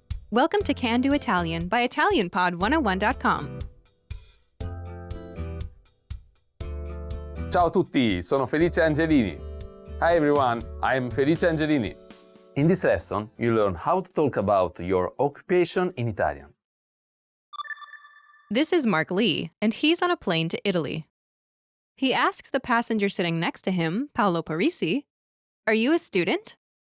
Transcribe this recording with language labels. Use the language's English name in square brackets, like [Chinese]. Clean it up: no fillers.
[English] Welcome to Can Do Italian by ItalianPod101.com. [Italian] Ciao a tutti, sono Felice Angelini. [English] Hi everyone, I'm Felice Angelini. In this lesson, you learn how to talk about your occupation in Italian. This is Mark Lee, and he's on a plane to Italy. He asks the passenger sitting next to him, Paolo Parisi, "Are you a student?"